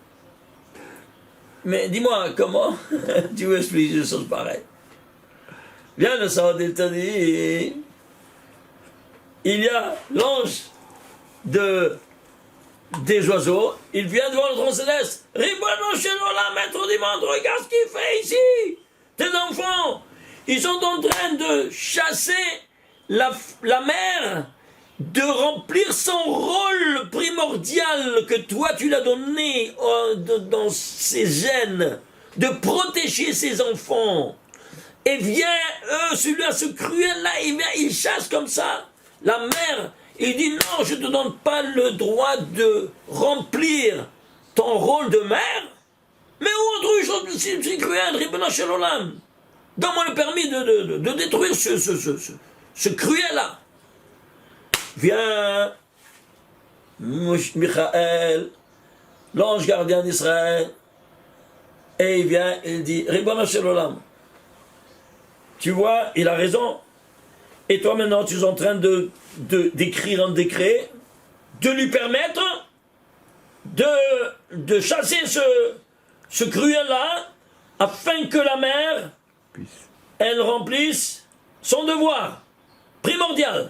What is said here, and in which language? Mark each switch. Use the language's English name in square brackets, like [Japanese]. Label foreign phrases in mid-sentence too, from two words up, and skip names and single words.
[French] Mais dis-moi, comment tu veux expliquer une chose pareille? Viens le Saad, il te dit, il y a l'ange de des oiseaux, il vient devant le trône céleste. [Hebrew] ריבונו של עולם, [French] maître du monde, regarde ce qu'il fait ici. Tes enfants, ils sont en train de chasser la mer, de remplir son rôle primordial que toi tu l'as donné dans ses gènes, de protéger ses enfants. Et vient, celui-là, ce cruel-là, il chasse comme ça la mer. Il dit non, je ne te donne pas le droit de remplir ton rôle de mère, mais autre chose, c'est cruel, [Hebrew] ריבונו של עולם. [French] Donne-moi le permis de détruire ce cruel-là. Vient Michael, l'ange gardien d'Israël, et il vient, il dit, [Hebrew] ריבונו של עולם, [French] tu vois, il a raison. Et toi maintenant, tu es en train d'écrire un décret, de lui permettre de chasser ce cruel-là, afin que la mère, elle remplisse son devoir primordial.